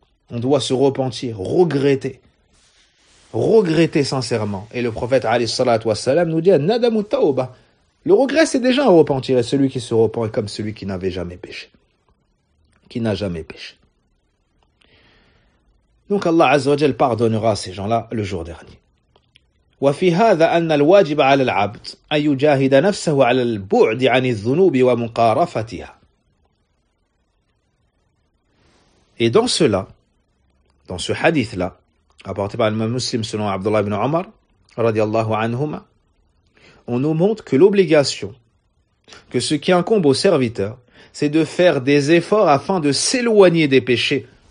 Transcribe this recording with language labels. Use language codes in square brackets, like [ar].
[fr] On doit se repentir, regretter sincèrement. Et le prophète alayhi salatu wassalam nous dit « [ar] Nadamu tawba ». [fr] Le regret, c'est déjà un repentir, et celui qui se repent est comme celui qui n'avait jamais péché. Qui n'a jamais péché. Donc Allah Azza wa Jalla pardonnera à ces gens-là le jour dernier. [ar] وفي هذا أن الواجب على العبد أن يجاهد نفسه على البعد عن الذنوب ومقارفتها. [fr] Et dans cela, dans ce hadith-là, apporté par l'imam muslim selon Abdullah ibn Omar, radiallahu anhuma, on nous montre que l'obligation, que ce qui incombe aux serviteurs, c'est de faire des efforts afin de s'éloigner des péchés.